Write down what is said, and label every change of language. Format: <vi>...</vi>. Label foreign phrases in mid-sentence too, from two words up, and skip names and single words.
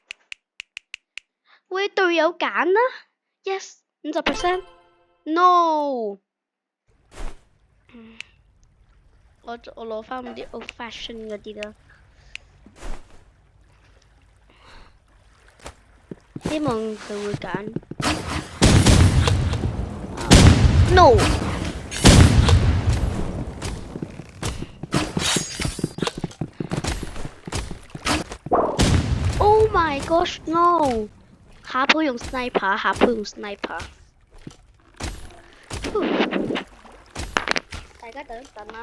<yue>喂，隊友揀啦 ，Yes， 50%。No，我攞翻啲</yue> <en>old fashion</en> <yue>嗰啲啦。希望佢會揀。No。</yue> <en>Oh my gosh no！</en> <yue>下鋪用 sniper。大家等一等啦。</yue>